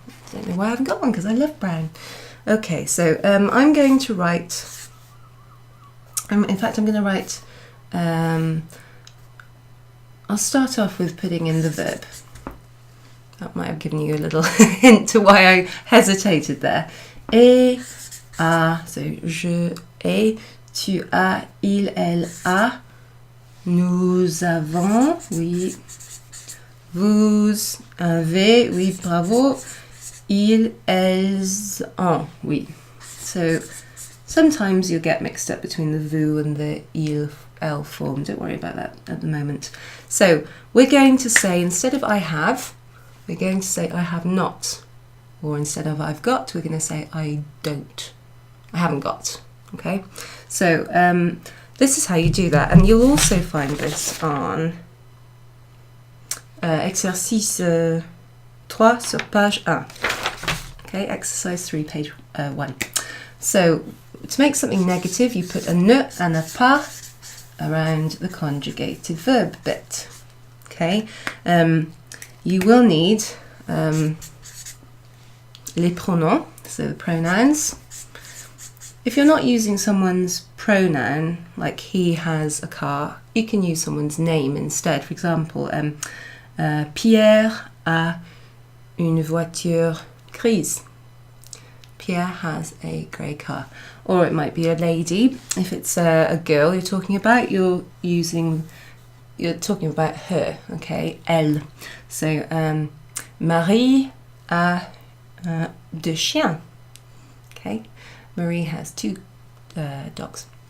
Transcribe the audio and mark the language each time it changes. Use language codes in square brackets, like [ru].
[en] I don't know why I haven't got one because I love brown. Okay, so I'm going to write. In fact, I'm going to write. I'll start off with putting in the verb. That might have given you a little hint to why I hesitated there. [fr] Et, a, so je, et, tu as, il, elle, a, nous avons, oui, vous avez, oui, bravo, ils, elles ont, oui. [en] So sometimes you'll get mixed up between the vous and the il, elle form. Don't worry about that at the moment. So we're going to say, instead of I have, we're going to say I have not. Or instead of I've got, we're going to say I don't. I haven't got. Okay? So this is how you do that. And you'll also find this on [fr] exercice 3 sur page 1. [en] Okay, exercise 3, page 1. So to make something negative, you put a ne and a pas around the conjugated verb bit. Okay, you will need [fr] les pronoms, [en] so the pronouns. If you're not using someone's pronoun, like he has a car, you can use someone's name instead. [fr] For example, Pierre a une voiture grise. [en] Pierre has a grey car. Or it might be a lady. If it's a girl you're talking about, you're talking about her, okay? [fr] Elle. So, Marie a deux chiens. Okay? [en] Marie has 2 dogs.